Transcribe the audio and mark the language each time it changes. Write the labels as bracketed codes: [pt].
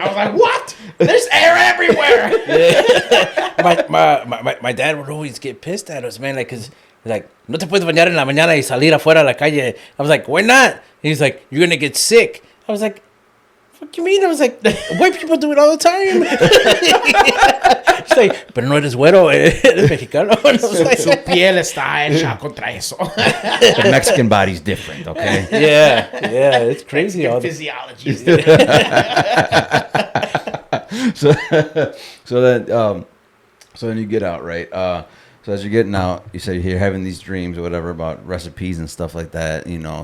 [en] I was like, what? There's air everywhere. Yeah. My dad would always get pissed at us, man, like, cause like, [es] no te puedes bañar en la mañana y salir afuera a la calle. [en] I was like, why not? He's like, you're gonna get sick. I was like, What you mean? I was like, white people do it all the time. She's like, [es] pero no eres güero, eres mexicano. [en] And I was like, [es] Su piel está hecha contra eso. [en] The Mexican body's different, okay? yeah, it's crazy. All the Physiology. So then you get out, right? So as you're getting out, you said you're having these dreams or whatever about recipes and stuff like that, you know.